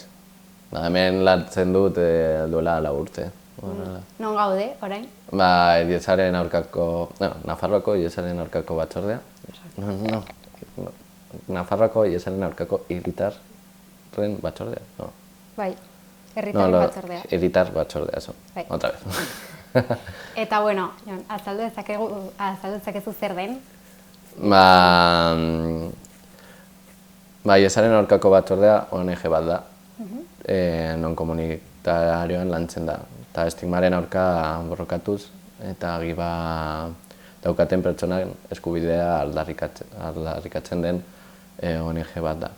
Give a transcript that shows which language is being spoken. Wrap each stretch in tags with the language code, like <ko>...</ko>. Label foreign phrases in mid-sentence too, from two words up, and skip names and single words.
<eu>Hemen lantzen dut duela 4 urte. Non gaude, orain? Hiesaren aurkako, Nafarroako hiesaren aurkako batzordea.</eu> <es>No.</es> <eu>Nafarroako hiesaren aurkako hiritarren batzordea. Bai, herritarren batzordea. Hiritar batzordea,</eu> <es>eso. Otra vez.</es> <eu>Eta, bueno, azaldu dezakezu zer den? Hiesaren aurkako batzordea ONG bat da. Non komunitarioan lantzen da. Eta estigmaren aurka borrokatuz eta giba daukaten pertsonak eskubidea aldarrikatzen den ONG bat da.</eu>